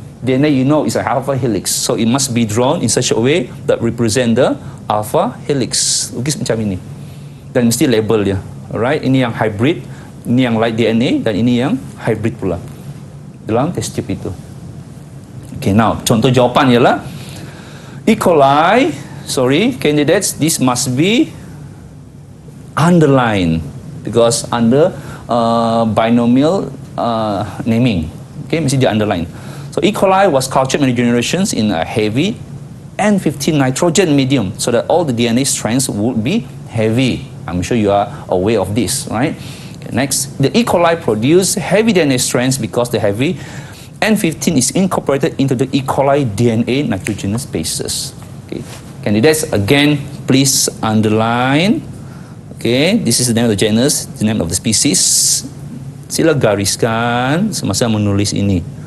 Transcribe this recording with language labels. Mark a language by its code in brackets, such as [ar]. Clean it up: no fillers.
[en] DNA, you know, is a alpha helix. So, it must be drawn in such a way that represent the alpha helix. [ms] Lukis macam ini. Dan mesti label dia. Alright? Ini yang hybrid, ini yang light DNA, dan ini yang hybrid pula. Dalam test tube itu. Okay, now, contoh jawapan ialah E. [en] coli, candidates, this must be underlined. Because under binomial naming, okay, [ms] mesti dia [en] underline. So E. coli was cultured many generations in a heavy N15 nitrogen medium, so that all the DNA strands would be heavy. I'm sure you are aware of this, right? Okay, next, the E. coli produced heavy DNA strands because the heavy N15 is incorporated into the E. coli DNA nitrogenous bases. Okay, candidates, again, please underline. Okay, this is the name of the genus, the name of the species. [ms] Sila gariskan semasa menulis ini.